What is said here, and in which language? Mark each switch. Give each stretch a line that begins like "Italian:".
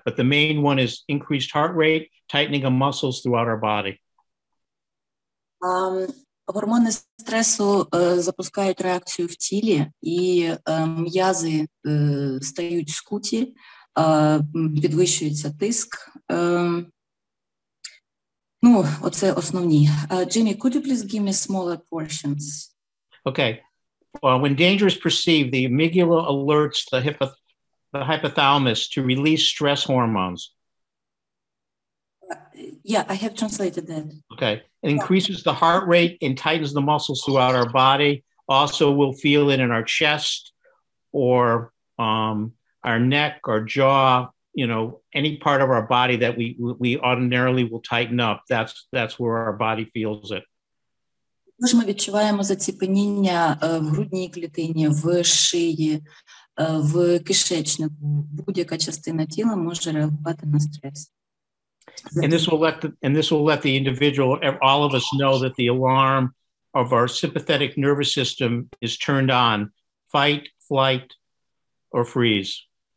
English: But the main one is increased heart rate, tightening of muscles throughout our body.
Ukrainian: Гормони стресу запускають реакцію в тілі, і м'язи стають скуті, підвищується тиск. Ну, оце основні.
English: Jimmy, could you please give me smaller portions? Okay. When danger is perceived, the amygdala alerts the hypothalamus to release stress hormones. Yeah, I have translated that. Okay. It increases the heart rate and tightens the muscles throughout our body. Also, we'll feel it in our chest or our neck or jaw, you know, any part of our body that we ordinarily will tighten up. That's where our body feels it.
Ukrainian: Тож ми відчуваємо заціпеніння в грудній клітині, в шиї, в кишечнику. Будь-яка частина тіла може реагувати на стрес.
English: And this will let the individual, all of us, know that the alarm of our sympathetic nervous system is turned on: fight, flight, or freeze.